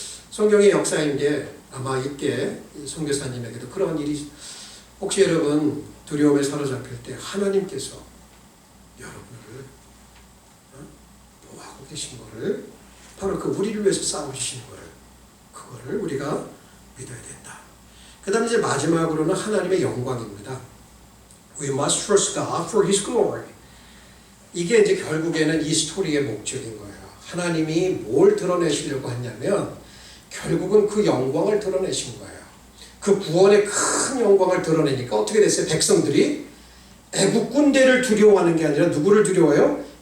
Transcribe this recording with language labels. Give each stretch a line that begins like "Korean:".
Korean: 성경의 역사인데 아마 이때 선교사님에게도 그런 일이, 혹시 여러분 두려움에 사로잡힐 때 하나님께서 여러분을 보호하고 계신 거를, 바로 그 우리를 위해서 싸우시는 거를, 그거를 우리가 믿어야 된다. 그 다음에 이제 마지막으로는 하나님의 영광입니다.
English: We must trust God for His glory.
Korean: 이게 이제 결국에는 이 스토리의 목적인 거예요. 하나님이 뭘 드러내시려고 했냐면 결국은 그 영광을 드러내신 거예요. 그 구원의 큰 영광을 드러내니까 어떻게 됐어요? 백성들이 애국 군대를 두려워하는 게 아니라 누구를 두려워해요?